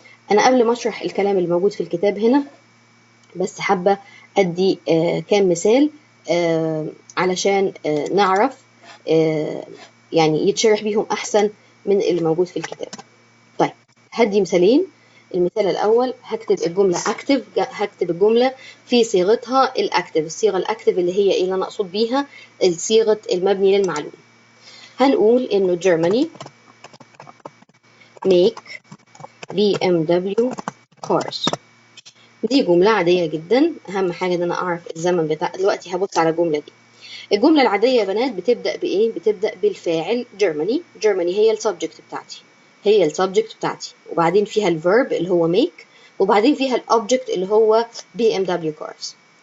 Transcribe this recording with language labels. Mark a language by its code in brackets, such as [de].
[ar] أنا قبل ما أشرح الكلام اللي موجود في الكتاب هنا بس حابة أدي كام مثال علشان نعرف يعني يتشرح بيهم أحسن من اللي موجود في الكتاب. طيب هدي مثالين. المثال الأول هكتب الجملة active، هكتب الجملة في صيغتها الأكتف. الصيغة الأكتف اللي هي إيه اللي أنا أقصد بيها؟ صيغة المبني للمعلوم. هنقول إنه [en] Germany make BMW cars. [ar] دي جملة عادية جدا، أهم حاجة إن أنا أعرف الزمن بتاع. دلوقتي هبص على الجملة دي. الجملة العادية يا بنات بتبدأ بإيه؟ بتبدأ بالفاعل Germany. Germany هي السبجكت بتاعتي، هي السبجكت بتاعتي، وبعدين فيها الفيرب اللي هو make، وبعدين فيها الأوبجكت اللي هو BMW cars.